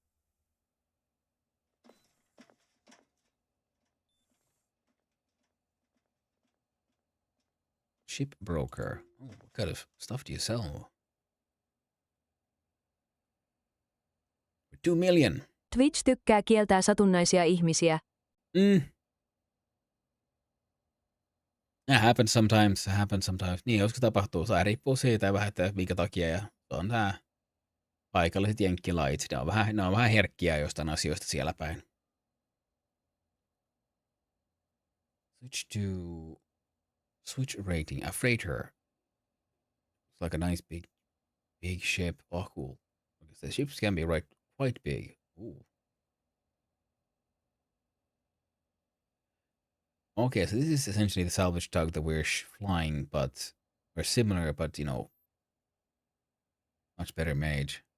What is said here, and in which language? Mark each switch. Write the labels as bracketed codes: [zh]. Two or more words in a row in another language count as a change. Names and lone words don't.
[en] Ship broker. Oh, what kind of stuff do you sell? For 2 million. [fi] Twitch tykkää kieltää satunnaisia ihmisiä. [en] It happens sometimes. [fi] Niin, joskus tapahtuu. Se riippuu siitä vähän, että minkä takia. Ja se on tää paikalliset jenkkilait. Ne on vähän herkkiä jostain asioista siellä päin. [en] Switch rating. A freighter. It's like a nice big ship. Oh, cool. The ships can be quite big. Ooh. Okay, so this is essentially the salvage tug that we're flying, but we're similar, but much better made.